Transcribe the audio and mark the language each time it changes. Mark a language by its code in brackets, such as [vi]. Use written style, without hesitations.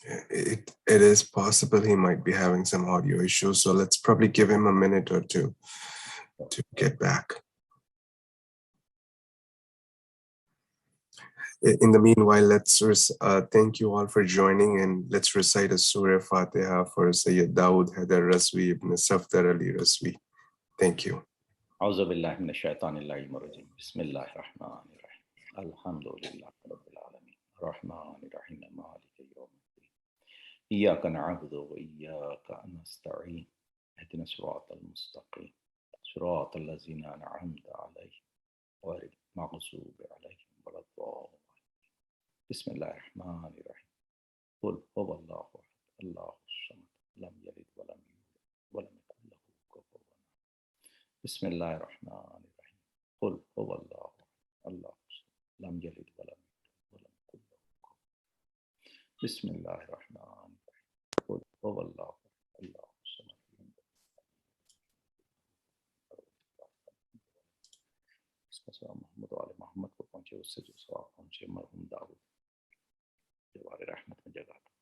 [en] It is possible he might be having some audio issues, so let's probably give him a minute or two to get back. In the meanwhile, let's thank you all for joining, and let's recite a Surah Fatiha for Sayyid Dawood Haidar Rizvi ibn Safdar Ali Rizvi. Thank you. [ar] أعوذ بالله من الشيطان اللعين الرجيم. بسم الله الرحمن الرحيم. الحمد لله رب العالمين الرحمن الرحيم مالك يوم الدين إياك نعبد وإياك نستعين اهدنا الصراط المستقيم صراط الذين أنعمت عليهم غير المغضوب عليهم ولا الضالين. بسم الله الرحمن الرحيم. قل هو الله أحد الله الصمد لم يلد ولم يولد ولم يكن له كفوا أحد. بسم الله الرحمن الرحيم. قل هو الله أحد الله الصمد لم يلد ولم يولد ولم يكن له كفوا أحد. بسم الله الرحمن الرحيم. قل هو الله أحد الله الصمد لم يلد محمد وعلى محمد [hi] को पहुंचे उससे जो सवाब पहुंचे मरहूम दाऊद दीवार रहमत में जगह